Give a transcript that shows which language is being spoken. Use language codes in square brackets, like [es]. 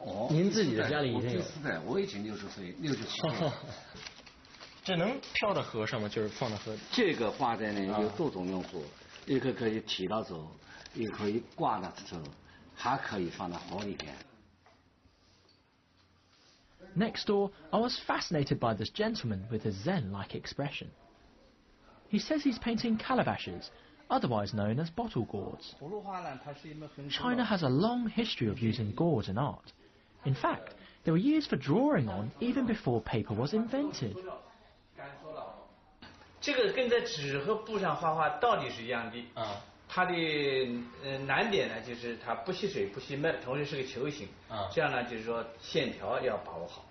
[zh] 您自己的家里已经有。第4代，我已经60岁，67岁。这能飘到河上吗？就是放到河里。这个花灯呢有多种用途，一个可以提到走，一个可以挂到走，还可以放到河里边。 [en] Next door, I was fascinated by this gentleman with his zen-like expression. He says he's painting calabashes, otherwise known as bottle gourds. China has a long history of using gourds in art. In fact, they were used for drawing on even before paper was invented. [zh] 这个跟在纸和布上画画道理是一样的。它的难点呢，就是它不吸水、不吸闷，同时是个球形。这样呢，就是说线条要把握好。